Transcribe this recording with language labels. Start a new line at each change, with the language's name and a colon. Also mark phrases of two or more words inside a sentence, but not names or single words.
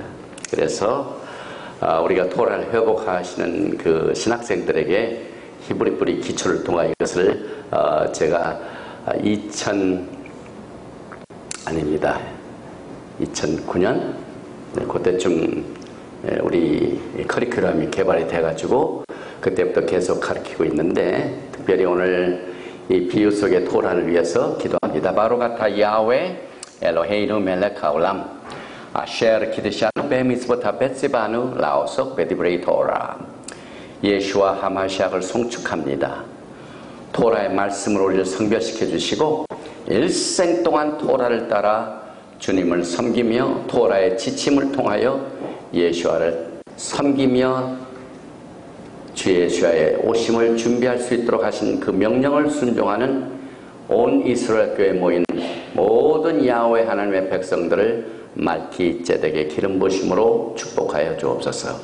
Korean: 그래서 우리가 토라를 회복하시는 그 신학생들에게 히브리 뿌리 기초를 통하여 이것을 제가 2009년 그때쯤 우리 커리큘럼이 개발이 돼가지고 그때부터 계속 가르치고 있는데 특별히 오늘 이 비유 속의 토라를 위해서 기도합니다.
Hebrew: ברוך אתה יהוה אלוהינו מלך העולם אשר קדשנו במצוותיו וציוונו לעסוק בדברי תורה.
Korean: 예수와 하마시아를 송축합니다. 토라의 말씀을 우리를 성별시켜 주시고 일생 동안 토라를 따라 주님을 섬기며 토라의 지침을 통하여 예수와를 섬기며 주 예수와의 오심을 준비할 수 있도록 하신 그 명령을 순종하는 온 이스라엘 교회에 모인 모든 야훼 하나님의 백성들을 말기제덱의 기름 부으심으로 축복하여 주옵소서.